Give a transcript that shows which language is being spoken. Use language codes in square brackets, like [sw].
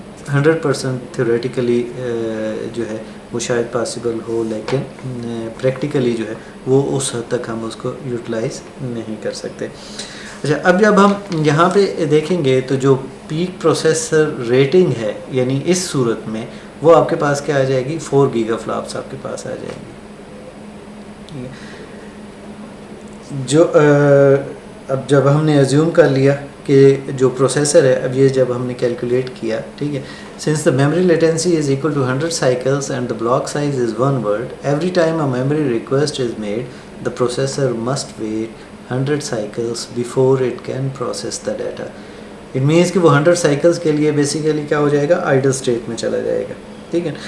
[ur] 100% theoretically جو ہے وہ شاید پاسبل ہو، لیکن پریکٹیکلی جو ہے وہ اس حد تک ہم اس کو یوٹیلائز نہیں کر سکتے. اچھا، اب جب ہم یہاں پہ دیکھیں گے تو جو پیک پروسیسر ریٹنگ ہے یعنی اس صورت میں وہ آپ کے پاس کیا آ جائے گی؟ 4 گیگا فلاپس آپ کے پاس آ جائیں گی. جو اب جب ہم نے ایزیوم کر لیا کہ جو پروسیسر ہے، اب یہ جب ہم نے کیلکولیٹ کیا، ٹھیک ہے، [en] Since the memory latency is equal to 100 cycles and the block size is 1 word, every time a memory request is made, the processor must wait 100 cycles before it can process the data. It means [ur] کہ وہ 100 cycles کے لیے basically کیا ہو جائے گا؟ Idol state میں چلا جائے گا. ٹھیک ہے.